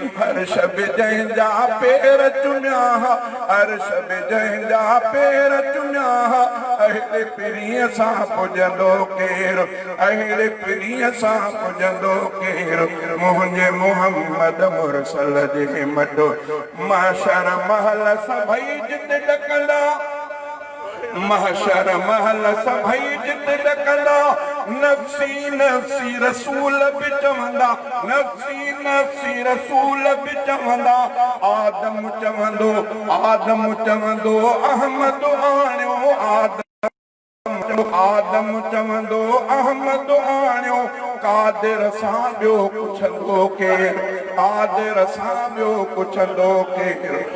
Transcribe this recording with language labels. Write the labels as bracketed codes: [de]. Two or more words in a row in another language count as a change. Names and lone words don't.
[sd] عرش به جنهنجا پير چميا، عرش به جنهنجا پير چميا، اهڙي پيريءَ سان پڄندو ڪير؟ اهڙي پيريءَ سان پڄندو ڪير؟ منهنجي محمد مرسل جي مٽ محشر محل سڀئي جت ڏڪندا، محشر محل سڀئي جت ڏڪندا، [ar] نفسي، نفسي [sd] رسول به چوندا، [ar] نفسي، نفسي [sd] رسول به چوندا، آدم چوندو، آدم چوندو، احمد آڻيو، آدم، آدم چوندو، احمد آڻيو، قادر سان ٻيو پڇندو ڪير؟ قادر سان ٻيو پڇندو ڪير؟